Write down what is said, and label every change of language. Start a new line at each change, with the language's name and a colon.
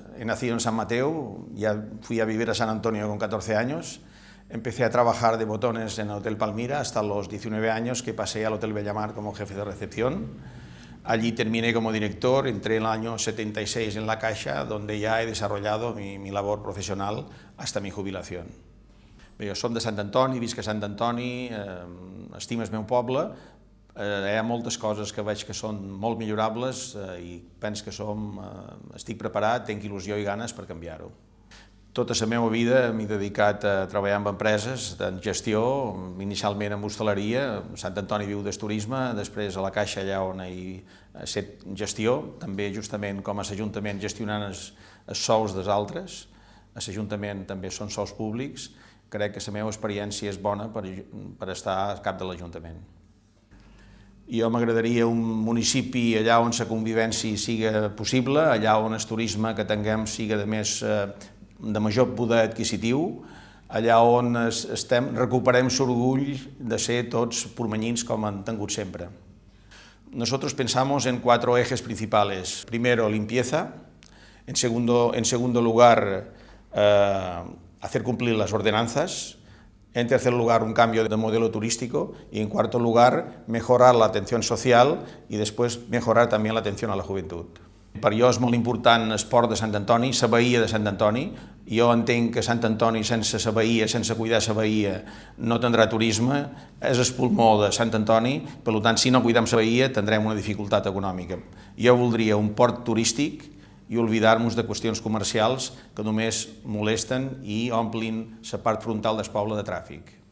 Spanish: He nacido en San Mateo, ya fui a vivir a San Antonio con 14 años. Empecé a trabajar de botones en el Hotel Palmira hasta los 19 años, que pasé al Hotel Bellamar como jefe de recepción. Allí terminé como director, entré en el año 76 en la Caixa, donde ya he desarrollado mi labor profesional hasta mi jubilación.
Catalan: Jo som de Sant Antoni, visc a Sant Antoni, estimo el meu poble, hi ha moltes coses que veig que són molt millorables i penso que estic preparat, tinc il·lusió i ganes per canviar-ho. Tota la meva vida m'he dedicat a treballar en empreses, en gestió, inicialment en hostaleria. Sant Antoni viu del turisme, després a la Caixa, allà on he fet gestió, també justament com a l'Ajuntament gestionant els sous dels altres. A l'Ajuntament també són sous públics. Crec que la meva experiència és bona per estar al cap de l'Ajuntament. Jo m'agradaria un municipi allà on la convivència siga possible, allà on el turisme que tinguem siga de major poder adquisitiu, allà on recuperem l'orgull de ser tots pormanyins com han tingut sempre.
Spanish: Nosotros pensamos en 4 ejes principales. Primero, limpieza. En segundo lugar, hacer cumplir las ordenanzas. En tercer lugar, un cambio de modelo turístico. Y en cuarto lugar, mejorar la atención social y después mejorar también la atención a la juventud.
Catalan: Per jo és molt important el port de Sant Antoni, la bahia de Sant Antoni. Jo entenc que Sant Antoni, sense la bahia, sense cuidar la bahia, no tindrà turisme. És el pulmó de Sant Antoni, per tant, si no cuidem la bahia, tindrem una dificultat econòmica. Jo voldria un port turístic i oblidar-nos de qüestions comercials que només molesten i omplin la part frontal del poble de tràfic.